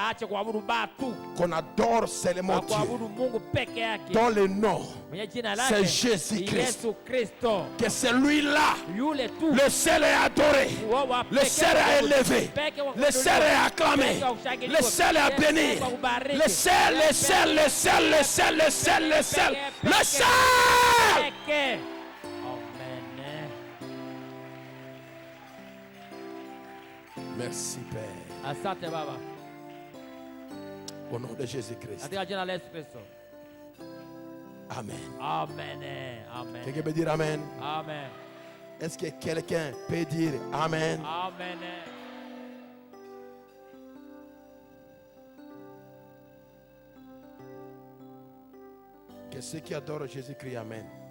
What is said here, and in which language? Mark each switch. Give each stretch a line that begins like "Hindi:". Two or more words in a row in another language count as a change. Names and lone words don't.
Swahili: Aache kuabudu batu.
French: Qu'on adore seulement
Swahili: Na
French: Dieu.
Swahili: kuabudu Mungu peke yake.
French: Dont le nom,
Swahili: Mwenye jina
French: c'est
Swahili: lake
French: Jésus-Christ.
Swahili: Yesu Kristo.
French: Que celui-là,
Swahili: Yule tu.
French: le seul est adoré.
Swahili: Wa
French: Le
Swahili: pekee
French: seul
Swahili: wa
French: est
Swahili: kuabudu.
French: élevé.
Swahili: Pekee wa
French: Le seul est acclamé.
Swahili: Pekee wa kushangiliwa.
French: Le seul est
Swahili: Pekee
French: béni.
Swahili: wa kubariki.
French: Le seul, le seul, le seul, le seul, le seul, le seul. Le seul.
Swahili: Pekee. Amen.
French: Merci Père.
Swahili: Asante Baba.
French: Au nom de Jésus-Christ.
Swahili: Katika jina la Yesu Kristo. Amen. Amen. Amen.
French: Quelqu'un peut dire Amen? Amen. Est-ce que quelqu'un peut dire Amen? Amen. Que ceux qui adorent Jésus crient Amen.